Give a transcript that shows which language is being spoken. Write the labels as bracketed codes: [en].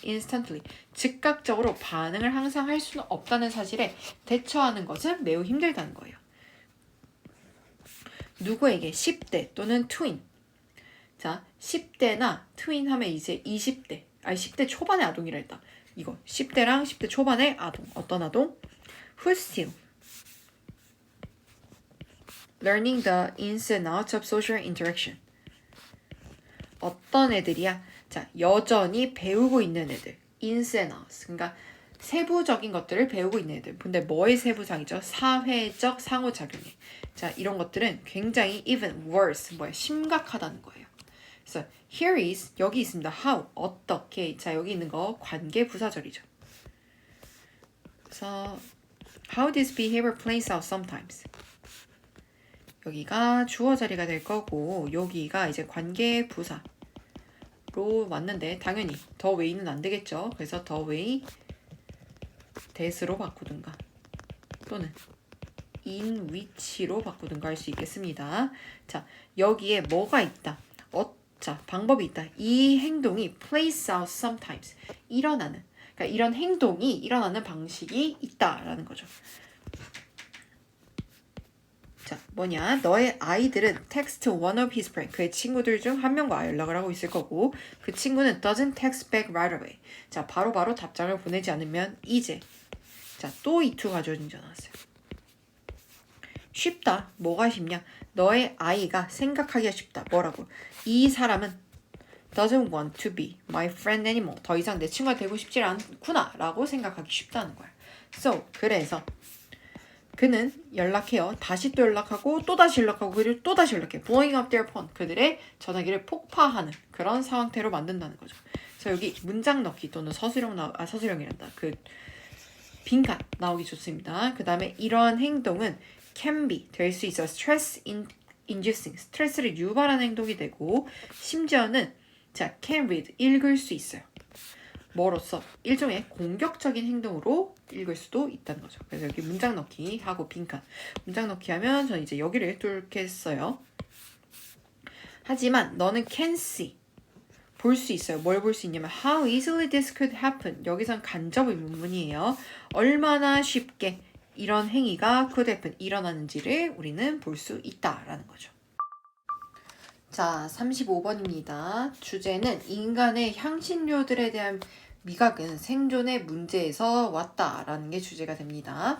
[en] instantly, [ko] 즉각적으로 반응을 항상 할 수는 없다는 사실에 대처하는 것은 매우 힘들다는 거예요. 누구에게? 10대 또는 twin. 자, 10대나 트윈 하면 이제 20대, 10대 초반의 아동이라 했다. 이거 10대랑 10대 초반의 아동. 어떤 아동? [en] Who's still learning the ins and outs of social interaction. [ko] 어떤 애들이야? 자, 여전히 배우고 있는 애들. [en] ins and outs. [ko] 그러니까 세부적인 것들을 배우고 있는 애들. 근데 뭐의 세부상이죠? 사회적 상호작용이. 자, 이런 것들은 굉장히 [en] even worse, [ko] 심각하다는 거예요. 그래서 [en] here is, [ko] 여기 있습니다. how, 어떻게. 자, 여기 있는 거 관계 부사절이죠. 그래서 [en] how this behavior plays out sometimes. [ko] 여기가 주어 자리가 될 거고 여기가 이제 관계 부사로 왔는데 당연히 [en] the way [ko] 는 안 되겠죠. 그래서 [en] the way that [ko] 으로 바꾸든가 또는 [en] in which [ko] 로 바꾸든가 할 수 있겠습니다. 자, 여기에 뭐가 있다. 자, 방법이 있다. 이 행동이 [en] plays out sometimes. [ko] 일어나는. 그러니까 이런 행동이 일어나는 방식이 있다라는 거죠. 자, 뭐냐? 너의 아이들은 [en] text one of his friends. [ko] 그의 친구들 중 한 명과 연락을 하고 있을 거고 그 친구는 [en] doesn't text back right away. [ko] 자, 바로바로 답장을 보내지 않으면 이제. 자, 또 이 to 가져오진 줄 알았어요. 쉽다. 뭐가 쉽냐? 너의 아이가 생각하기가 쉽다. 뭐라고? 이 사람은 [en] doesn't want to be my friend anymore. [ko] 더 이상 내 친구가 되고 싶지 않구나 라고 생각하기 쉽다는 거야. [en] So, [ko] 그래서 그는 연락해요. 다시 또 연락하고 또 다시 연락하고 그리고 또 다시 연락해. [en] blowing up their phone. [ko] 그들의 전화기를 폭파하는 그런 상황태로 만든다는 거죠. 그래서 여기 문장 넣기 또는 서술형이란다. 그 빈칸 나오기 좋습니다. 그 다음에 이러한 행동은 [en] can be [ko] 될 수 있어. [en] stress inducing [ko] 스트레스를 유발하는 행동이 되고 심지어는 자 [en] can read [ko] 읽을 수 있어요. 뭐로써 일종의 공격적인 행동으로 읽을 수도 있다는 거죠. 그래서 여기 문장 넣기 하고 빈칸 문장 넣기 하면 저는 이제 여기를 뚫겠어요. 하지만 너는 [en] can see [ko] 볼 수 있어요. 뭘 볼 수 있냐면 [en] how easily this could happen. [ko] 여기선 간접 의문문이에요. 얼마나 쉽게 이런 행위가 [en] could happen [ko] 일어나는지를 우리는 볼 수 있다라는 거죠. 자, 35번입니다. 주제는 인간의 향신료들에 대한 미각은 생존의 문제에서 왔다라는 게 주제가 됩니다.